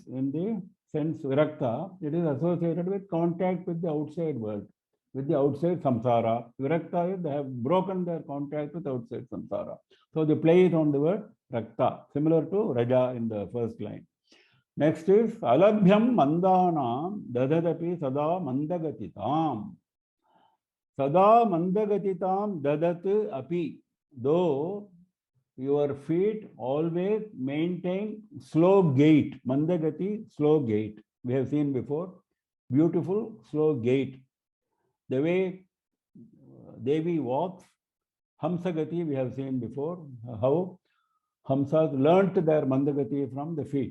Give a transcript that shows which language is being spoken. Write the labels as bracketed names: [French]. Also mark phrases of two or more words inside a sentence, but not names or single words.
[English] In the sense virakta, it is associated with contact with the outside world, with the outside samsara. Virakta is they have broken their contact with outside samsara. So the play is on the word rakta, similar to raja in the first line. Next is [Sanskrit] alabhyam mandanam dadadapi sada mandagatitam. Sada mandagatitam dadat api. [English] Though your feet always maintain slow gait. Mandagati, slow gait. We have seen before. Beautiful, slow gait. The way Devi walks, Hamsagati, we have seen before, how Hamsas learnt their Mandagati from the feet.